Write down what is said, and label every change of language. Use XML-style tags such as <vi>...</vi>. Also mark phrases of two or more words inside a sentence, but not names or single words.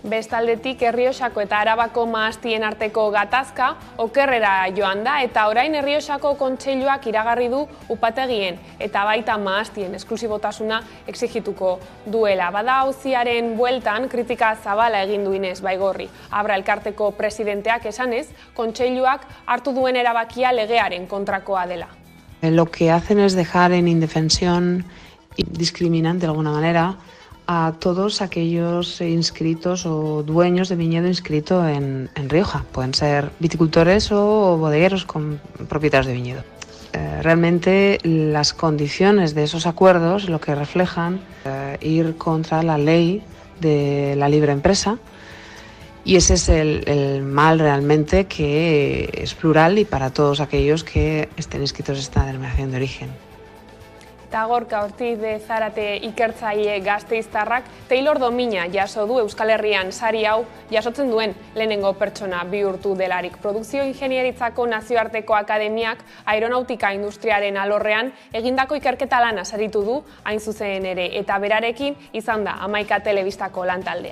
<eu>Bestaldetik Errioxako eta Arabako mahastien arteko gatazka okerrera joan da eta orain Errioxako kontseiluak iragarri du upategien eta baita mahastien esklusibotasuna exigituko duela. Bada auziaren bueltan kritika zabala egin du Ines Baigorri. Abra elkarteko presidenteak esanez, kontseiluak hartu duen erabakia legearen kontrakoa dela.</eu> <es>Lo que hacen es dejar en indefensión y discriminan de alguna manera a todos aquellos inscritos o dueños de viñedo inscrito en Rioja. Pueden ser viticultores o bodegueros con propietarios de viñedo. Realmente las condiciones de esos acuerdos lo que reflejan ir contra la ley de la libre empresa. Y ese es el mal realmente, que es plural y para todos aquellos que estén inscritos en esta denominación de origen.</es> <eu>Eta Gorka Ortiz de Zarate ikertzaile gasteiztarrak Taylor Domina jaso du Euskal Herrian sari hau jasotzen duen lehenengo pertsona bihurtu delarik. Produkzio ingenieritzako nazioarteko akademiak aeronautika industriaren alorrean egindako ikerketa lana saritu du hain zuzen ere eta berarekin izan da 11 telebistako lantaldea.</eu>